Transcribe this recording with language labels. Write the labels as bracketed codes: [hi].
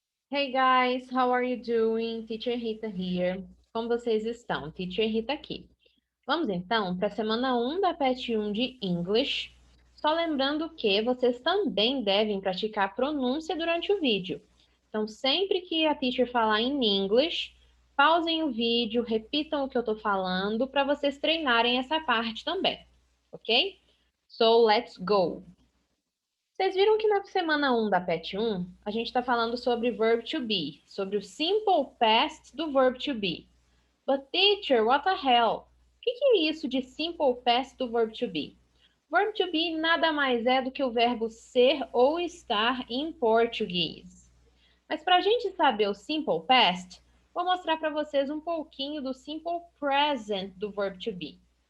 [en] Hey guys, how are you doing? Teacher Rita here. [pt] Como vocês estão? Teacher Rita aqui. Vamos então para a semana 1 da PET 1 de English. Só lembrando que vocês também devem praticar a pronúncia durante o vídeo. Então, sempre que a teacher falar em English, pausem o vídeo, repitam o que eu estou falando para vocês treinarem essa parte também, ok? [en] So, let's go! [pt] Vocês viram que na semana 1 da PET 1, a gente está falando sobre verb to be, sobre o simple past do verb to be. [en] But teacher, what the hell? [pt] O que é isso de simple past do verb to be? Verb to be nada mais é do que o verbo ser ou estar em português. Mas para a gente saber o simple past, vou mostrar para vocês um pouquinho do simple present do verb to be.